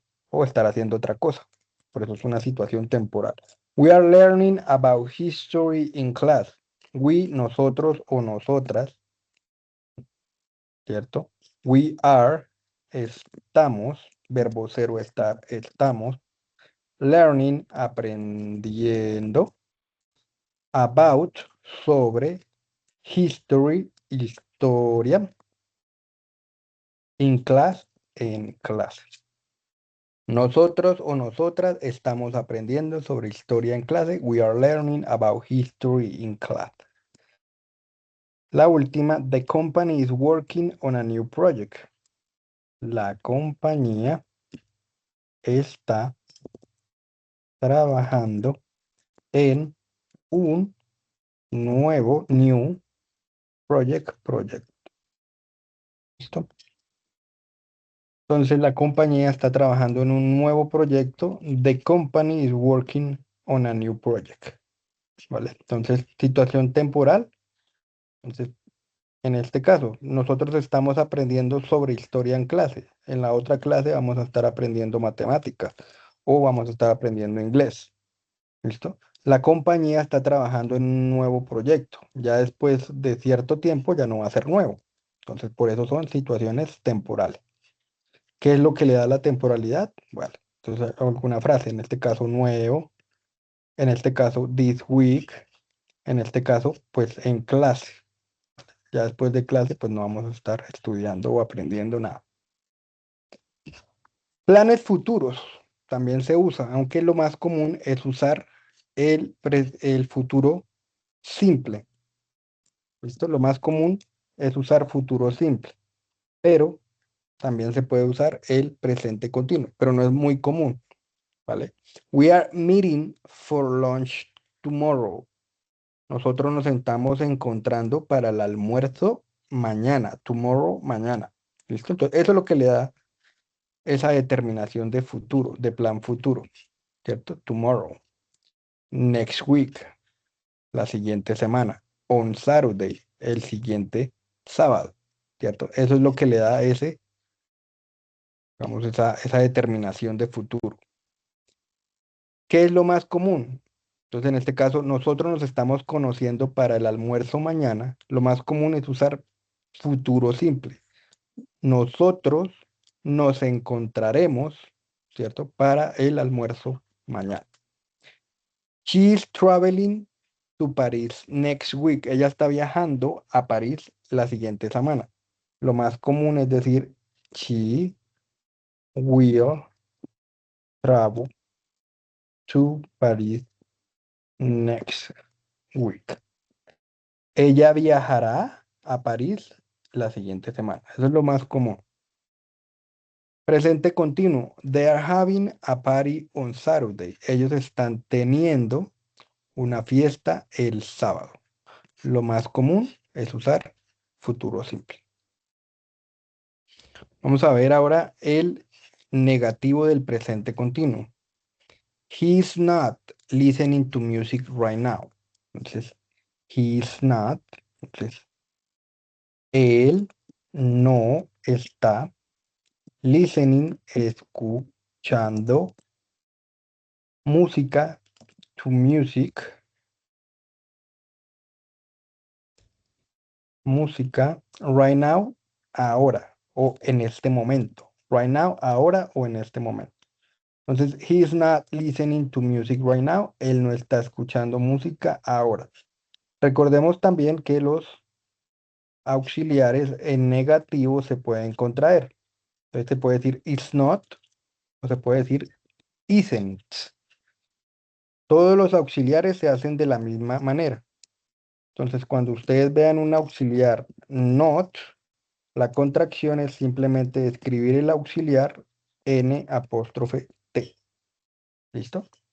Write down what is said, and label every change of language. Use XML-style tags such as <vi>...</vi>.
<es>O estará haciendo otra cosa. Por eso es una situación temporal.</es> <en>We are learning about history in class.</en> <es>We, nosotros o nosotras, ¿cierto?</es> <en>We are,</en> <es>estamos, verbo ser o estar, estamos,</es> <en>learning,</en> <es>aprendiendo,</es> <en>about,</en> <es>sobre,</es> <en>history,</en> <es>historia,</es> <en>in class,</en> <es>en clase. Nosotros o nosotras estamos aprendiendo sobre historia en clase.</es> <en>We are learning about history in class.</en> <es>La última,</es> <en>the company is working on a new project.</en> <es>La compañía está trabajando en un nuevo,</es> <en>new project.</en> <es>¿Listo? Entonces la compañía está trabajando en un nuevo proyecto.</es> <en>The company is working on a new project.</en> <es>¿Vale? Entonces, situación temporal. Entonces, en este caso, nosotros estamos aprendiendo sobre historia en clase. En la otra clase vamos a estar aprendiendo matemáticas o vamos a estar aprendiendo inglés. ¿Listo? La compañía está trabajando en un nuevo proyecto. Ya después de cierto tiempo ya no va a ser nuevo. Entonces, por eso son situaciones temporales. ¿Qué es lo que le da la temporalidad? Bueno, entonces alguna frase, en este caso nuevo, en este caso</es> <en>this week,</en> <es>en este caso, pues en clase. Ya después de clase, pues no vamos a estar estudiando o aprendiendo nada. Planes futuros también se usa, aunque lo más común es usar el futuro simple. ¿Listo? Lo más común es usar futuro simple, pero también se puede usar el presente continuo, pero no es muy común, ¿vale?</es> <en>We are meeting for lunch tomorrow.</en> <es>Nosotros nos estamos encontrando para el almuerzo mañana,</es> <en>tomorrow,</en> <es>mañana. ¿Listo? Entonces, eso es lo que le da esa determinación de futuro, de plan futuro, ¿cierto?</es> <en>Tomorrow, next week,</en> <es>la siguiente semana,</es> <en>on Saturday,</en> <es>el siguiente sábado, ¿cierto? Eso es lo que le da vamos, esa determinación de futuro. ¿Qué es lo más común? Entonces, en este caso, nosotros nos estamos conociendo para el almuerzo mañana. Lo más común es usar futuro simple. Nosotros nos encontraremos, ¿cierto? Para el almuerzo mañana.</es> <en>She's traveling to Paris next week.</en> <es>Ella está viajando a París la siguiente semana. Lo más común es decir,</es> <en>she will travel to Paris next week.</en> <es>Ella viajará a París la siguiente semana. Eso es lo más común. Presente continuo.</es> <en>They are having a party on Saturday.</en> <es>Ellos están teniendo una fiesta el sábado. Lo más común es usar futuro simple. Vamos a ver ahora el negativo del presente continuo.</es> <en>He's not listening to music right now.</en> <es>Entonces,</es> <en>he's not.</en> <es>Entonces, él no está</es> <en>listening,</en> <es>escuchando música,</es> <en>to music,</en> <es>música,</es> <en>right now,</en> <es>ahora, o en este momento.</es> <en>Right now,</en> <es>ahora o en este momento. Entonces,</es> <en>he is not listening to music right now.</en> <es>Él no está escuchando música ahora. Recordemos también que los auxiliares en negativo se pueden contraer. Entonces se puede decir</es> <en>it's not</en> <es>o se puede decir</es> <en>isn't.</en> <es>Todos los auxiliares se hacen de la misma manera. Entonces, cuando ustedes vean un auxiliar not, la contracción es simplemente escribir el auxiliar N apóstrofe T. ¿Listo?</es>